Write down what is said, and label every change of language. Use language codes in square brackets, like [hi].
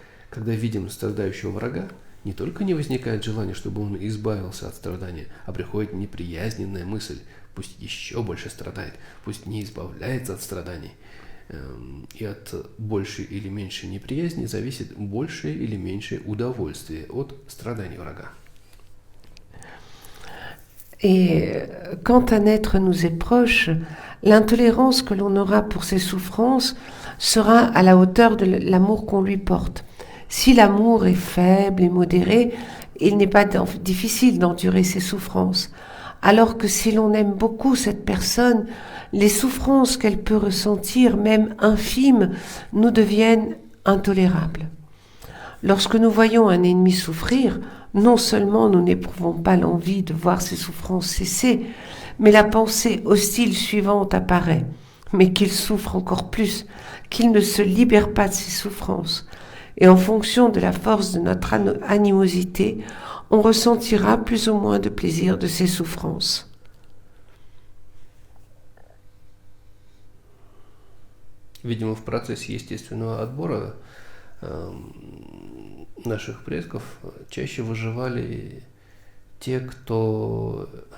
[ru] Когда видим страдающего врага, не только не возникает желание, чтобы он избавился от страдания, а приходит неприязненная мысль: пусть еще больше страдает, пусть не избавляется от страданий. И от большей или меньшей неприязни зависит большее или меньшее удовольствие от страданий врага. [fr] Et quand un être nous est proche, l'intolérance que l'on aura pour ses souffrances sera à la hauteur de l'amour qu'on lui porte. Si l'amour est faible et modéré, il n'est pas difficile d'endurer ses souffrances. Alors que si l'on aime beaucoup cette personne, les souffrances qu'elle peut ressentir, même infimes, nous deviennent intolérables. Lorsque nous voyons un ennemi souffrir, non seulement nous n'éprouvons pas l'envie de voir ses souffrances cesser, mais la pensée hostile suivante apparaît, mais qu'il souffre encore plus, qu'il ne se libère pas de ses souffrances. Et en fonction de la force de notre animosité, on ressentira plus ou moins de plaisir de ces souffrances. [ru] Видимо, в процессе естественного отбора наших предков чаще выживали те, кто